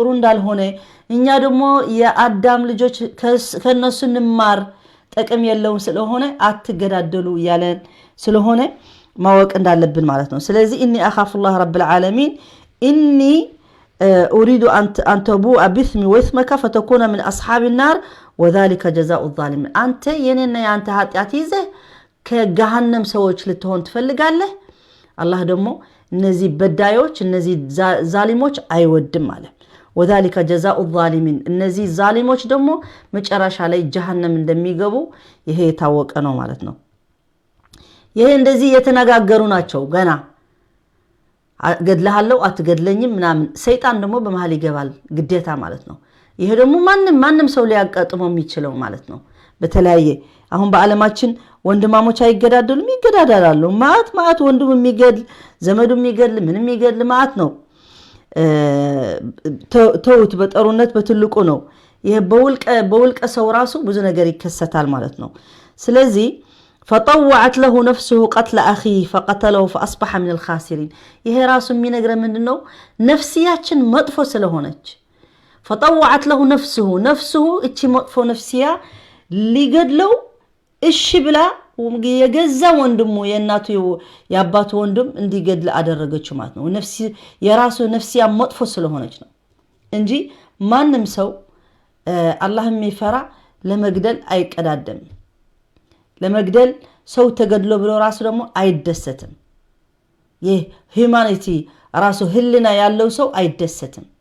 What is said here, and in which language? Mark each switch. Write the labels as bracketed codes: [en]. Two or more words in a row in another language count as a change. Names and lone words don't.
[am] እንዳልሆነ እኛ ደግሞ የአዳም ልጆች ከነሱ እንማር ጥቅም የለውም ስለሆነ አትገዳደሉ ያለን ስለሆነ ማወቅ እንዳለብን ማለት ነው ስለዚህ [ar] اني اخاف الله رب العالمين اني اريد ان تبوء باسمي واسمك فتكون من اصحاب النار وذلك جزاء الظالمين [am] انت የኔና ያንተ ኃጢያት ይዘህ ከገሃነም ሰዎች ልትሆን ትፈልጋለህ አላህ ደግሞ እነዚህ በዳዮች እነዚህ ዛሊሞች አይወድም ማለት [ar] وذلك جزاء الظالمين [am] እነዚህ ዛሊሞች ደግሞ መጨረሻ ላይ ጀሃነም እንደሚገቡ ይሄ የታወቀ ነው ማለት ነው ይሄ እንደዚህ የተነጋገሩ ናቸው ገና ገድልሃለሁ አትገድለኝም ምናምን ሰይጣን ደግሞ በመሃል ይገባል ግዴታ ማለት ነው ይሄ ደግሞ ማንንም ሰው ሊያቀጥመው የሚችለው ማለት ነው በተለያየ አሁን በአለማችን ወንድማሞች አይገዳደሉም ይገዳደላሉ ማት ወንድም የሚገድል ዘመዱ የሚገድል ምንም የሚገድል ማት ነው ተውት በጠሩነት በትልቁ ነው ይሄ በውልቀ ሰው ራሱ ብዙ ነገር ይከሰታል ማለት ነው ስለዚህ [ar] فطوعت له نفسه قتل اخيه فقتله فاصبح من الخاسرين [am] ይሄ ራሱ የሚነግረ ምንድነው ነፍሲያችን መጥፎ ስለሆነች [ar] فطوعت له [am] نفسه እቺ መጥፎ ነፍሲያ ሊገድለው እሺ ብላ የገዛ ወንድሙ የናቱ ያባቱ ወንድም እንዲገድል አደረገችው ማለት ነው ነፍሲ የራሱ ነፍሲያ መጥፎ ስለሆነች ነው እንጂ ማንንም ሰው አላህ የሚፈራ ለመግደል አይቀዳደም ለመግደል ሰው ተገድሎ ብሎ ራሱ ደግሞ አይደሰትም ይህ ሂዩማኒቲ ራሱ ህልና ያለው ሰው አይደሰትም